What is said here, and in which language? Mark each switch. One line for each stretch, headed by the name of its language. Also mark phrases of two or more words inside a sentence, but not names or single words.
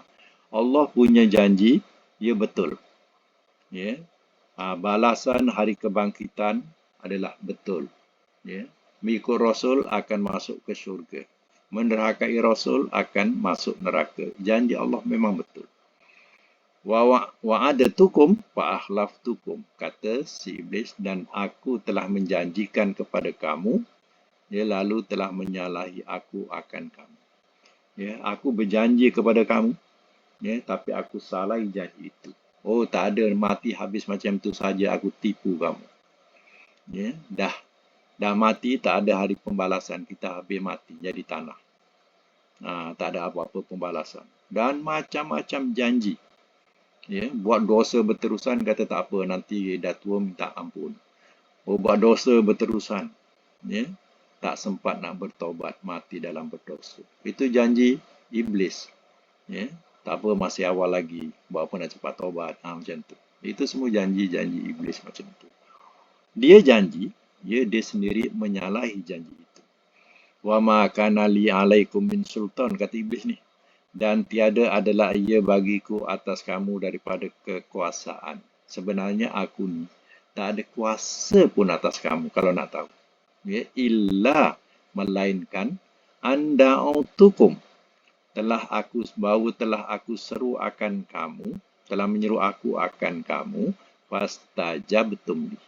Malay: Allah punya janji, ia betul. Ya. Balasan hari kebangkitan adalah betul. Ya. Mengikut Rasul akan masuk ke syurga. Menderhakai Rasul akan masuk neraka. Janji Allah memang betul.
Arabic: وعدتكم فأخلفتكم,
Malay: kata si iblis, dan aku telah menjanjikan kepada kamu, ya, lalu telah menyalahi aku akan kamu. Ya, aku berjanji kepada kamu, ya, tapi aku salahi janji itu. Oh, tak ada mati habis macam tu saja aku tipu kamu. Ya, dah mati, tak ada hari pembalasan, kita habis mati jadi tanah. Tak ada apa-apa pembalasan. Dan macam-macam janji. Ya, buat dosa berterusan, kata tak apa, nanti dah tua minta ampun. Buat dosa berterusan, ya, tak sempat nak bertaubat, mati dalam berdosa. Itu janji iblis. Ya, tak apa, masih awal lagi, buat apa nak cepat taubat, macam tu. Itu semua janji-janji iblis macam tu. Dia janji, ya, dia sendiri menyalahi janji itu.
Arabic: وما كان لي عليكم من سلطان,
Malay: kata iblis ni. Dan tiada adalah ia bagiku atas kamu daripada kekuasaan. Sebenarnya aku ni tak ada kuasa pun atas kamu kalau nak tahu. Ya, illa melainkan
Arabic: أن دعوتكم,
Malay: telah aku seru akan kamu, telah menyeru aku akan kamu,
Arabic: فاستجبتم لي.